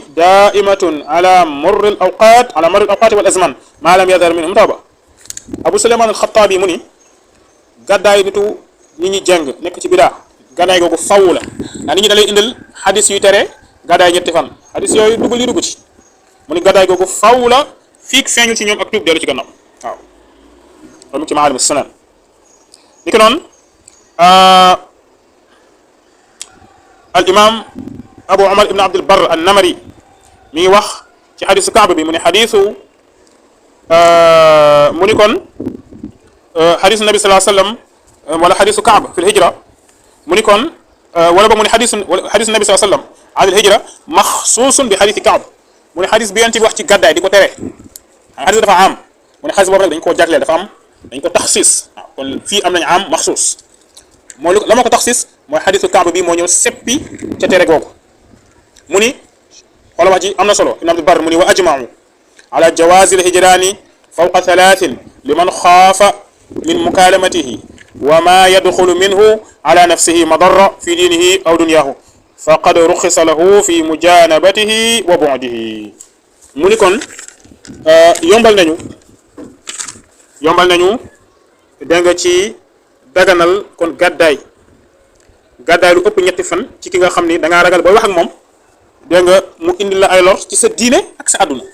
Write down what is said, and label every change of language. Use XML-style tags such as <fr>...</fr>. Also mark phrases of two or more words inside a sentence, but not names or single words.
<ar>دائمة على مر الأوقات والأزمان ما لم يظهر منهم توبة</ar> <wo>Abu Suleymaan al-Xattaabi mu ni gàddaay nitu nit ñi jàng nekk ci bidaa gàddaay googu faw la ndax nit ñi da lay indil xadis yuy tere gàddaay ñetti fan xadis yooyu dugg dugg ci mu ni gàddaay googu faw la fii feeñu ci ñoom ak tuub dellu ci gannaaw waaw loolu ci Maalimu Sunan ni ki noonu al imam Abu Umar ibn Abdul Barr an-Namari mi ngi wax ci xadisu Kaab bi mu ne xadisu mu ni kon</wo> <ar>حديث النبي صلى الله عليه وسلم ولا حديث كعب في الهجرة</ar> <wo>mu ni kon wala ba mu ne</wo> <ar>حديث النبي صلى الله عليه وسلم عن الهجرة مخصوص بحديث كعب</ar> <wo>mu ne xadis bi yonent bi wax ci gàddaay di ko tere xadis dafa am mu ne xadis boobu nag dañ koo jagleel dafa am dañ ko taxsis waaw kon fii am nañ am maxsuus mooy la ma ko taxsis mooy xadisu Kaab bi moo ñëw seppi ca tere googu mu ni wala wax ji am na solo ibn Abdul Barr mu ni</wo> <ar>وأجمعوا على جواز الهجران فوق ثلاث لمن خاف من مكالمته وما يدخل منه على نفسه مضرة في دينه أو دنياه فقد رخص له في مجانبته وبعده</ar> <wo>mu ni kon yombal nañu dégg nga ci daganal kon gàddaay lu ëpp ñetti fan ci ki nga xam ni da ngaa ragal booy wax ak moom dégg nga mu indi la ay lor ci sa diine ak sa àdduna</wo>